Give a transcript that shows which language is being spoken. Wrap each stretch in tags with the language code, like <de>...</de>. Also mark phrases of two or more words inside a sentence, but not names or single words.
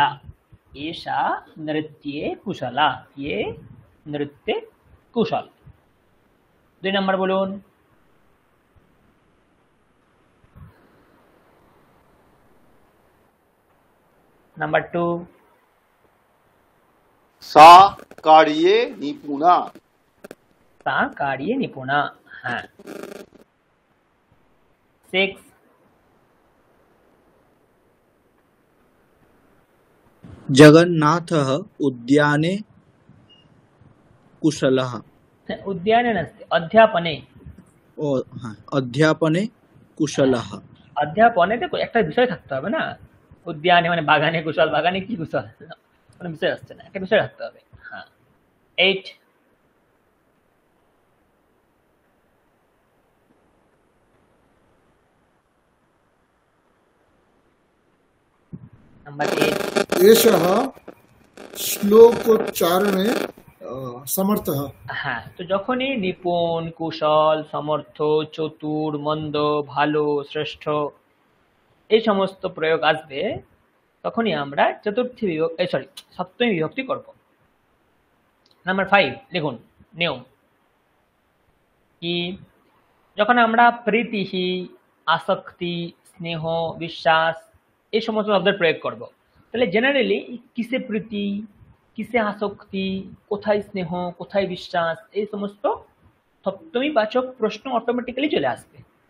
<sa>এষা নৃত্যে কুশলা, ये নৃত্যে কুশল।</sa> <bn>2 নম্বর বলুন। নাম্বার 2,</bn> <sa>सा कार्ये निपुणा। सा कार्ये निपुणा। हाँ। 6, जगन्नाथः उद्याने कुशलः। उद्याने नास्ति, अध्यापने।</sa> <bn>ও হ্যাঁ,</bn> <sa>অধ্যাপনে কুশলः।</sa> <bn>অধ্যাপনে তো একটা বিষয় থাকতে হবে না, উদ্যানে মানে বাগানে কুশল, বাগানে কি কুশল, কোনো বিষয় আসছে না, একটা বিষয় রাখতে হবে। হ্যাঁ। 8, নাম্বার 8,</bn> <sa>एषः श्लोकोच्चारणे समर्थः।</sa> <bn>হ্যাঁ। তো যখনই নিপুণ, কুশল, সমর্থ, চতুর, মন্দ, ভালো, শ্রেষ্ঠ এই সমস্ত প্রয়োগ আসবে তখনই আমরা চতুর্থী বিভক্তি সপ্তমী বিভক্তি করব। নাম্বার 5 লিখুন নিয়ম কি, যখন আমরা প্রীতিহি, আসক্তি, স্নেহ, বিশ্বাস এই সমস্ত শব্দের প্রয়োগ করব, তাহলে জেনারেলি কিসে প্রীতি, কিসে আসক্তি, কোথায় স্নেহ, কোথায় বিশ্বাস, এই সমস্ত সপ্তমী বাচক প্রশ্ন অটোমেটিক্যালি চলে আসবে।</bn>